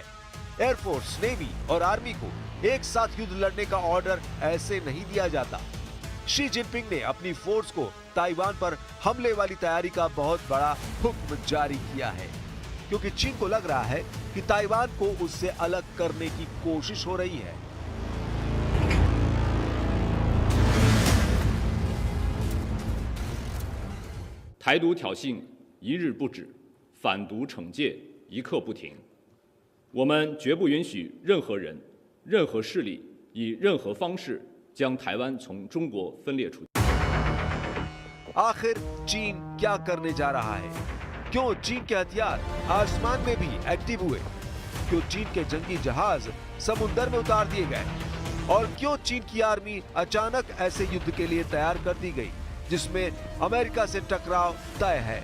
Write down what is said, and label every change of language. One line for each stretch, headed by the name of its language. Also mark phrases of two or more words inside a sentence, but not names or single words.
Hindi: एयरफोर्स, नेवी और आर्मी को एक साथ युद्ध लड़ने का ऑर्डर ऐसे नहीं दिया जाता। शी जिनपिंग ने अपनी फोर्स को ताइवान पर हमले वाली तैयारी का बहुत बड़ा हुक्म जारी किया है, क्योंकि चीन को लग रहा है कि ताइवान को उससे अलग करने की कोशिश हो रही है।
Chinese: 台独挑衅一日不止，反独惩戒一刻不停。我们绝不允许任何人、任何势力以任何方式将台湾从中国分裂出去。
Hindi: आखिर चीन क्या करने जा रहा है? क्यों चीन के हथियार आसमान में भी एक्टिव हुए? क्यों चीन के जंगी जहाज समुद्र में उतार दिए गए? और क्यों चीन की आर्मी अचानक ऐसे युद्ध के लिए तैयार कर दी गई जिसमें अमेरिका से टकराव तय है?